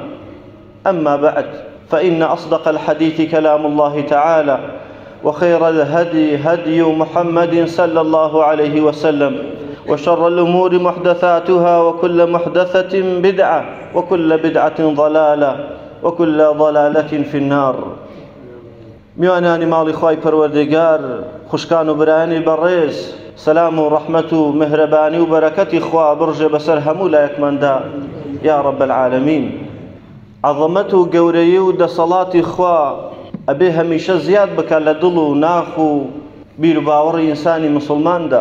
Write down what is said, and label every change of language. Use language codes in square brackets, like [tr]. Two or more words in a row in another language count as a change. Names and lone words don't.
[ar] أما بعد، فإن أصدق الحديث كلام الله تعالى، وخير الهدي هدي محمد صلى الله عليه وسلم، وشر الأمور محدثاتها، وكل محدثة بدعة، وكل بدعة ضلالة، وكل ضلالة في النار. [ckb] میوانانی ماڵی خوای پەروەردگار، خوشکان و برایانی بەڕێز، سەلام و ڕەحمەت و مهرەبانی و بەرەکەتی خوا بڕژێ بەسەر هەموو لایەکماندا [ar] یا رب العالمین. [ckb] عەظەمەت و گەورەیی و دەسەڵاتی خوا ئەبێ هەمیشە زیاد بکات لە دڵ و ناخ و بیر و باوەڕی ئینسانی مسلماندا.